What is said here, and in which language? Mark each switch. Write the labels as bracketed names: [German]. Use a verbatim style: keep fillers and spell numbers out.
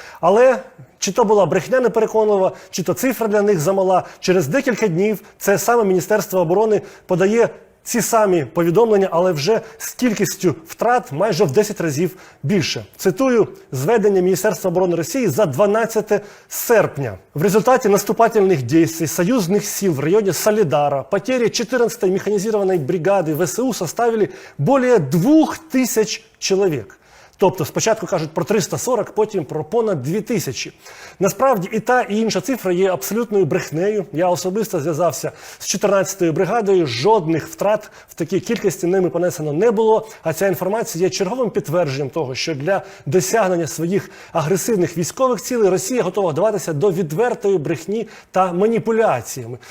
[Ukrainian] Але чи то була брехня непереконлива, чи то цифра для них замала, через декілька днів це саме Міністерство оборони подає ці самі повідомлення, але вже з кількістю втрат майже в десять разів більше. Цитую зведення Міністерства оборони Росії за дванадцяте серпня. [Russian] В результате наступательных действий союзных сил в районе Солидара потери четырнадцатой механизированной бригады ВСУ составили более двух тисяч человек. [Ukrainian] Тобто спочатку кажуть про триста сорок, потім про понад дві тисячі. Насправді і та, і інша цифра є абсолютною брехнею. Я особисто зв'язався з чотирнадцятою бригадою, жодних втрат в такій кількості ними понесено не було. А ця інформація є черговим підтвердженням того, що для досягнення своїх агресивних військових цілей Росія готова вдаватися до відвертої брехні та маніпуляціями.